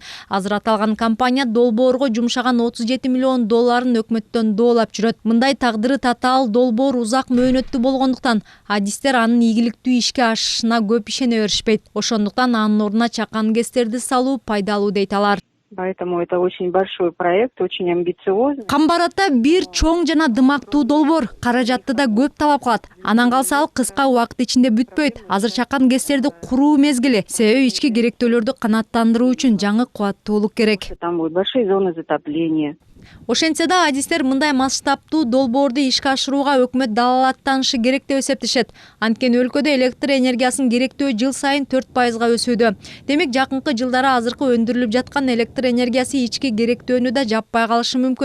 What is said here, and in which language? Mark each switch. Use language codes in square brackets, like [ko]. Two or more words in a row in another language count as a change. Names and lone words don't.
[ky] Азыр аталган компания долбоорго жумшаган 37 миллион долларын өкмөттөн доолап жүрөт. Мындай тагдыры татаал долбоор узак мөөнөттүү болгондуктан адистер анын ийгиликтүү ишке ашышына көп ишене беришпейт. Ошондуктан анын ордуна чакан ГЭСтерди салуу пайдалуу дейт алар. [ru] Поэтому это очень большой проект, очень амбициозный. [ky] Камбар Ата 1 чоң жана дымактуу долбоор, каражатты да көп талап кылат. Анан калса ал кыска убакыт ичинде бүтпөйт. Азыр чакан ГЭСтерди куруу мезгили, себеби ички керектөөлөрдү канааттандыруу үчүн жаңы кубаттуулук керек. [ru] Там будут большие зоны затопления. [ky] Ошентсе да адистер мындай масштабтуу долбоорду ишке ашырууга өкмөт далалаттанышы керек деп эсептешет. Анткени өлкөдө электр энергиясынын керектөө жыл сайын 4%-га өсүүдө. Демек жакынкы жылдары азыркы өндүрүлүп жаткан электр энергиясы ички керектөөнү да жаппай калышы мүмкүн.